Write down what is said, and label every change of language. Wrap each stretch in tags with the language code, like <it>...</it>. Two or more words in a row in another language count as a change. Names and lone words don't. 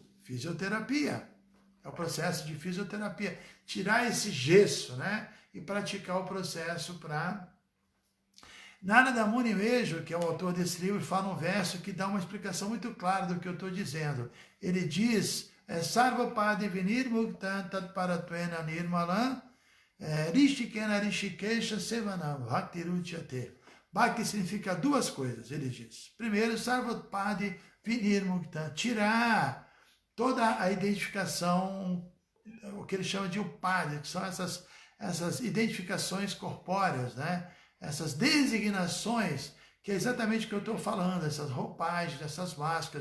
<pt>Fisioterapia. É o processo de fisioterapia. Tirar esse gesso, né? E praticar o processo para... Narada Muni mesmo, que é o autor desse livro, fala um verso que dá uma explicação muito clara do que eu estou dizendo. Ele diz,</pt> <sa>सर्वोपाधि विनिर्मुक्तं तत्परत्वेन निर्मलम् हृषीकेण हृषीकेश सेवनं भक्तिरुच्यते.</sa> <pt>Bhakti significa duas coisas, ele diz. Primeiro,</pt> <sa>सर्वोपाधि विनिर्मुक्तं,</sa> <pt>tirar toda a identificação, o que ele chama de upadi, que são essas identificações corpóreas, né? Essas designações, que é exatamente o que eu estou falando, essas roupagens, essas máscaras.</pt>